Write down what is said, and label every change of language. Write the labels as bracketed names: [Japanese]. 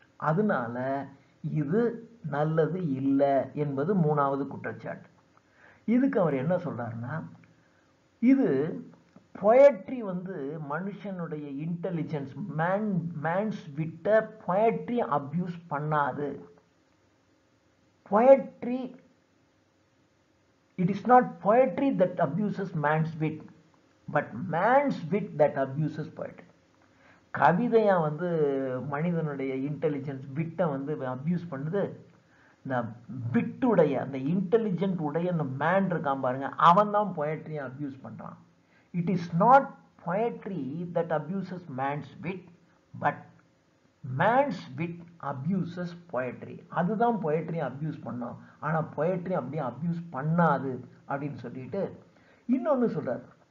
[Tamil] அதனால இது நல்லது இல்லை என்பது மூணாவது குற்றச்சாட்டு. இதுக்கு அவர் என்ன சொல்றாருன்னா, இது பொயட்ரி மனுஷனுடைய இன்டெலிஜென்ஸ், மேன்ஸ் விட்ட பொயட்ரி அபியூஸ் பண்ணாது. [English] Poetry, it is not poetry that abuses man's wit, but man's wit that abuses poetry. [Tamil] கவிதையா மனிதனுடைய இன்டெலிஜென்ஸ் விட்டை அபியூஸ் பண்ணுது. இந்த விட்டுடைய, அந்த இன்டெலிஜென்ட் உடைய அந்த மேன் இருக்கான் பாருங்க, அவன் தான் பொயட்ரியை அபியூஸ் பண்றான். [English] It is not poetry that abuses man's wit, but man's wit abuses poetry. [Tamil] அதுதான் பொயட்ரியை அபியூஸ் பண்ணும், ஆனா பொயட்ரி அப்படியே அபியூஸ் பண்ணாது அப்படின்னு சொல்லிட்டு இன்னொன்னு சொல்றாரு.